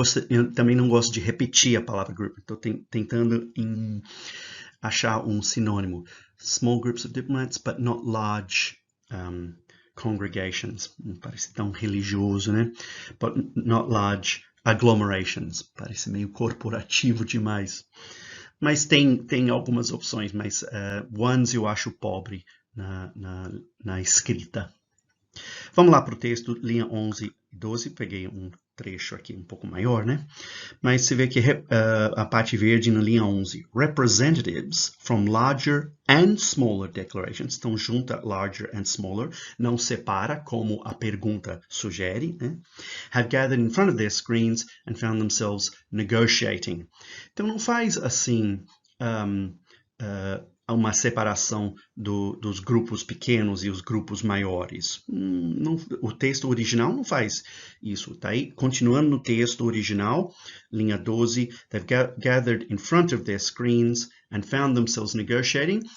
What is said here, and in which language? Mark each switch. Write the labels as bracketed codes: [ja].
[pt] Eu também não gosto de repetir a palavra group. Estou tentando achar um sinônimo. [en] Small groups of diplomats, but not large congregations. [pt] Não parece tão religioso, né? [en] But not large agglomerations. [pt] Parece meio corporativo demais. Mas tem algumas opções, mas ones eu acho pobre na escrita. Vamos lá para o texto, linha 11 e 12. Peguei um trecho aqui um pouco maior, né? Mas você vê que a parte verde na linha 11. [en] Representatives from larger and smaller declarations. [pt] Então, junta [en] larger and smaller. [pt] Não separa, como a pergunta sugere, né? [en] Have gathered in front of their screens and found themselves negotiating. [pt] Então, não faz assim uma separação dos grupos pequenos e os grupos maiores. O texto original não faz isso. Tá aí, continuando no texto original, linha 12, [en] they've gathered in front of their screens and found themselves negotiating.